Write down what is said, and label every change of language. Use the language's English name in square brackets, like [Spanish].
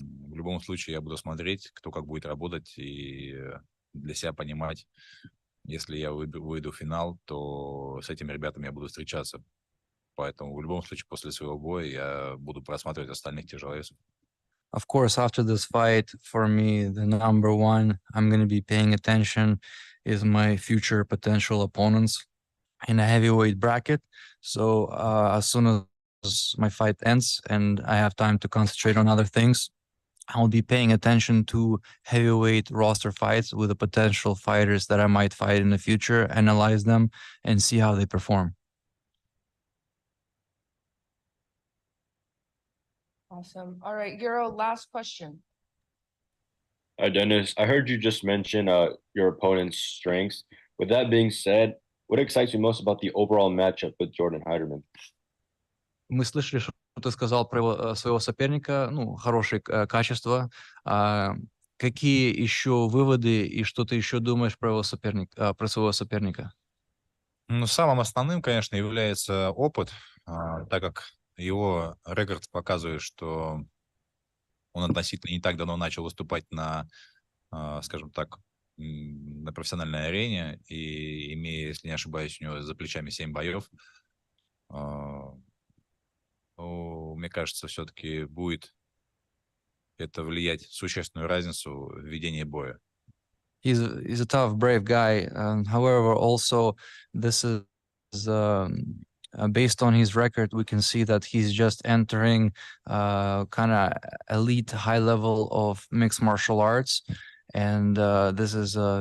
[Russian] В любом случае я буду смотреть, кто как будет работать, и для себя понимать, если я выйду в финал, то с этими ребятами я буду встречаться. Поэтому в любом случае после своего боя я буду просматривать остальных тяжеловесов. [English] Of course, after this fight, for me, the number one I'm going to be paying attention is my future potential opponents in a heavyweight bracket. So as soon as my fight ends and I have time to concentrate on other things, I'll be paying attention to heavyweight roster fights with the potential fighters that I might fight in the future, analyze them, and see how they perform. Awesome. All right, Euro, last question. Hi, Denis. I heard you just mention your opponent's strengths. With that being said, what excites you most about the overall matchup with Jordan Heiderman? [Russian] Мы слышали, что ты сказал про своего соперника, ну, хорошие качества. Какие еще выводы и что ты еще думаешь про своего соперника? Ну, самым основным, конечно, является опыт, так как его рекорд показывает, что он относительно не так давно начал выступать на скажем так, на профессиональной арене, и имея, если не ошибаюсь, у него за плечами 7 боев, мне кажется, все-таки будет это влиять существенную разницу в ведении боя. [English] He's a tough, brave guy. However, also this is based on his record, we can see that he's just entering kind of elite, high level of mixed martial arts, and this is